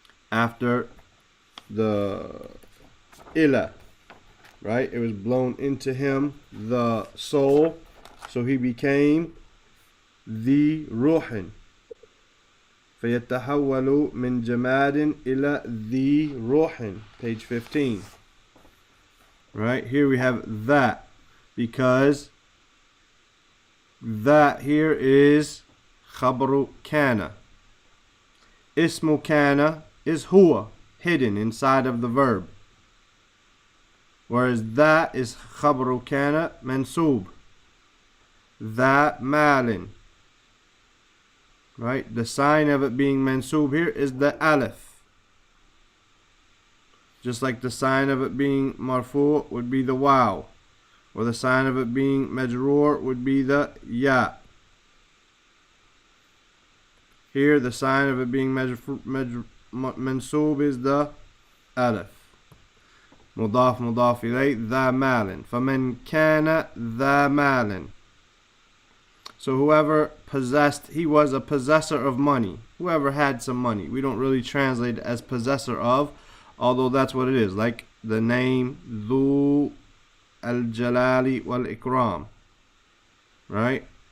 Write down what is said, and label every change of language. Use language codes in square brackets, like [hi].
[en] After the ila, right? It was blown into him, the soul, so he became the ruhin. [ar] فَيَتَحَوَّلُ مِنْ جَمَادٍ إِلَى ذِي رُوحٍ, [en] page 15. Right, here we have that, because that here is khabru kana. Ismu kana is huwa, hidden inside of the verb. Whereas that is khabru kana mansub. That malin. right? The sign of it being mansoob here is the alif. Just like the sign of it being marfu would be the waw. Or the sign of it being majroor would be the ya. Here the sign of it being mansoob is the alif. [ar] مضاف مضاف إليه ذا مال فمن كان ذا مال. [en] So whoever possessed, he was a possessor of money. Whoever had some money. We don't really translate it as possessor of, although that's what it is. Like the name Dhu al-Jalali wal-Ikram. Right?